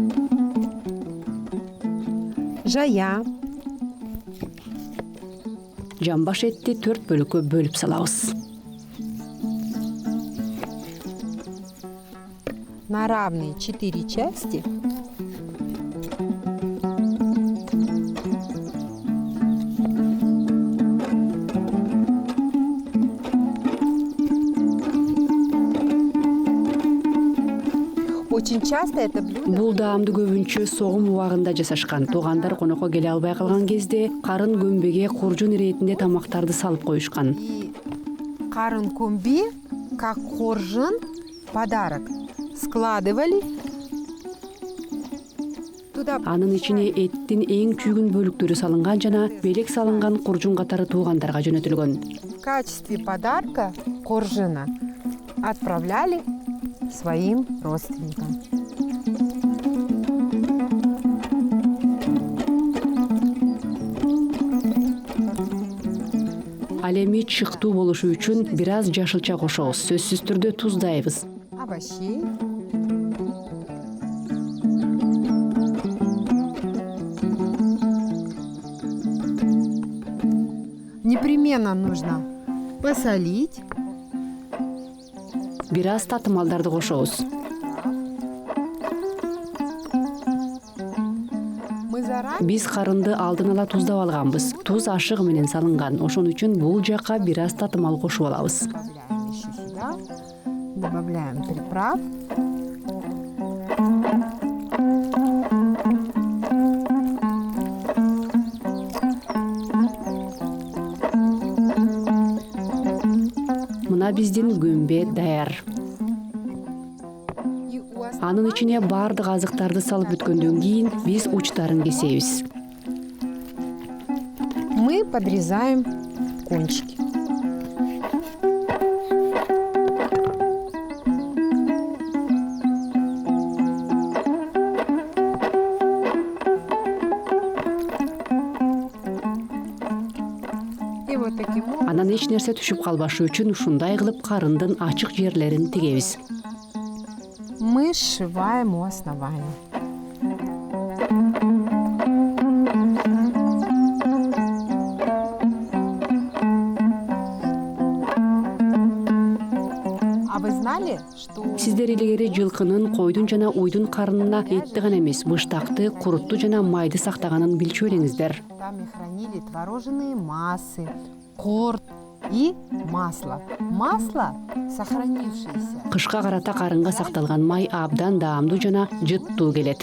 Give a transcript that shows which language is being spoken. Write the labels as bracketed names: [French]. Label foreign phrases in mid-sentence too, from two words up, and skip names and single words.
[Kyrgyz] Жая жамбаш этти 4 бөлүккө бөлүп салабыз. [Russian] На равные 4 части очень часто это блюдо [Kyrgyz] Бул даамды көбүнчө согум убагында жасашкан. Туугандар конокко келе албай калган кезде карын көмбеге куржун иретинде тамактарды салып коюшкан. [Russian] и карын комби, как коржин, подарок, складывали туда. [Kyrgyz] Анын ичине эттин эң күйгүн бөлүктөрү салынган жана белек салынган куржун катары туугандарга жөнөтүлгөн. [Russian] В качестве подарка коржина отправляли своим родственникам. [Kyrgyz] Ал эми чыктуу болушу үчүн бир аз жашылча кошобуз. Сөзсүз түрдө туздайбыз. [Russian] Овощей. Непременно нужно посолить. [Kyrgyz] Бир аз татымалдарды кошобуз. [Russian] Мы заранее [Kyrgyz] Биз карынды алдын ала туздап алганбыз. Туз ашыгы менен салынган. Ошон үчүн бул жакка бир аз татымал кошуп алабыз. [Russian] добавляем еще сюда. Добавляем приправ. [Kyrgyz] Мына биздин көмбе даяр. [Russian] И у основ- [Kyrgyz] Анын ичине баардык азыктарды салып бүткөндөн кийин биз учтарын кесебиз. [Russian] мы подрезаем кончики. И вот таким образом [Kyrgyz] Анан эч нерсе түшүп калбашы үчүн ушундай кылып карындын ачык жерлерин тигебиз. [Russian] мы сшиваем у основания. А вы знали, что [Kyrgyz] Сиздер илгери жылкынын, койдун жана уйдун карынына этти гана эмес, быштакты, курутту жана майды сактаганын билчү элеңиздер. [Russian] там и хранили творожные массы, корт и масло. Масло, сохранившееся, [Kyrgyz] Кышка карата карынга сакталган май абдан даамдуу жана жыттуу келет.